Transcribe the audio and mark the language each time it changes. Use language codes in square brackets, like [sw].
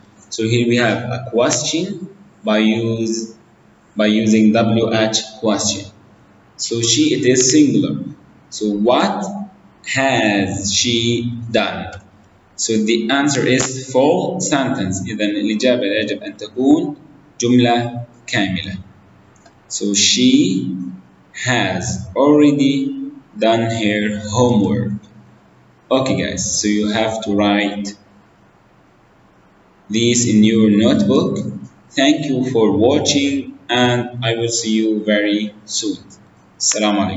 [en] So here we have a question by using WH question. So she, it is singular. So what has she done? So the answer is full sentence. [ar] إذا الإجابة يجب أن تكون جملة كاملة. [en] So she has already done her homework. Okay guys, so you have to write this in your notebook. Thank you for watching and I will see you very soon. Assalamu alaikum.